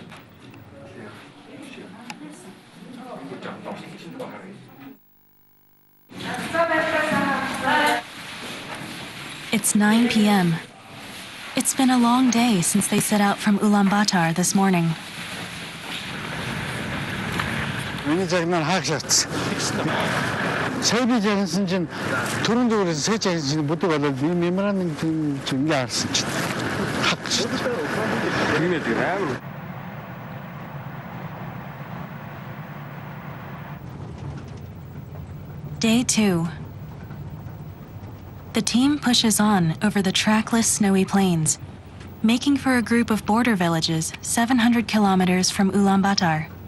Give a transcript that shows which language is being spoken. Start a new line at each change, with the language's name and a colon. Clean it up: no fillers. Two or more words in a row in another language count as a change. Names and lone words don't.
English: It's 9 p.m. It's been a long day since they set out from Ulaanbaatar this morning.
Mongolian: Сая би жаргасан чинь түрүүн дээрээс сая жаргасан чинь бүдэг болоод би меморандум чинь ингээ харсан чинь хатчих.
English: Day 2. The team pushes on over the trackless snowy plains, making for a group of border villages 700 kilometers from Ulaanbaatar.